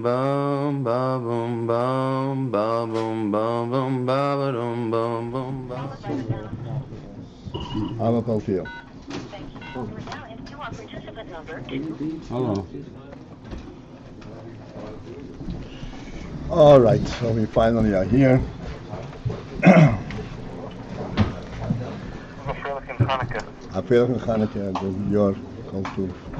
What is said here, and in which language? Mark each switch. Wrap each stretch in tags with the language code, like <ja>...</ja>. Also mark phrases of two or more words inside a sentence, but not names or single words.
<en>bum ba boom bum ba boom bum bum ba ba dum bum bum ba. I'm a Paltiel. Hello. All right, so we finally are here. I feel like Channukah, your culture.</en>